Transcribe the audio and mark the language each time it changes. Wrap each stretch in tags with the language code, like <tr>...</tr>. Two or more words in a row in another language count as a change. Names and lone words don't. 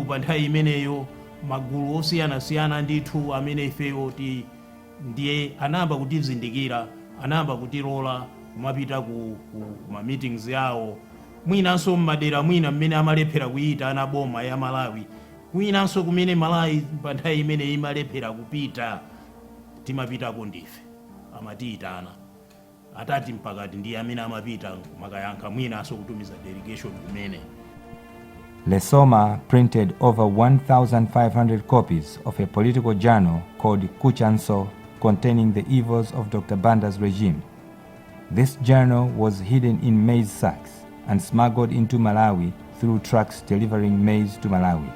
<ny>pa nthawi imeneyo, magulu osiyanasiyana ndithu amene ifeyo ndiye anayamba kutizindikira, anayamba kutilola kumapita ku ma meetings yawo, mwinanso m'madera mwina mmene amalephera kuyita ana boma ya Malawi, mwinanso kumene Malawi pa nthawi imene imalephera kupita, timapitako ndife, amatiyitana. Atati Mpakati ndiye amene amapita makayankha, mwinanso kutumiza delegation kumene.</ny> <en>Lesoma printed over 1,500 copies of a political journal called Kuchanso, containing the evils of Dr. Banda's regime. This journal was hidden in maize sacks and smuggled into Malawi through trucks delivering maize to Malawi.</en>